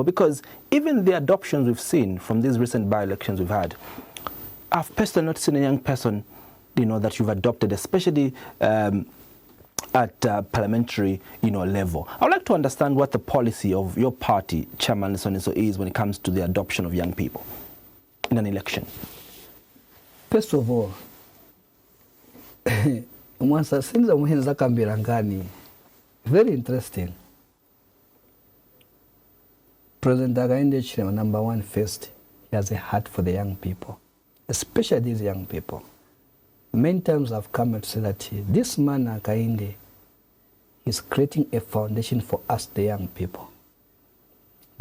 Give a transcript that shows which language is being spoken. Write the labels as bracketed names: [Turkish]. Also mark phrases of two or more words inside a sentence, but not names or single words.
[English] Because even the adoptions we've seen from these recent by-elections we've had, I've personally not seen a young person, that you've adopted, especially at parliamentary, level. I would like to understand what the policy of your party, Chairman Liswaniso, is when it comes to the adoption of young people in an election. First of all, [Nyanja] Mwansa sinza muhenza kambirangani. [English] Very interesting. President Hakainde Hichilema, number one first, he has a heart for the young people, especially these young people. Many times I've come to say that this man Hakainde is creating a foundation for us, the young people.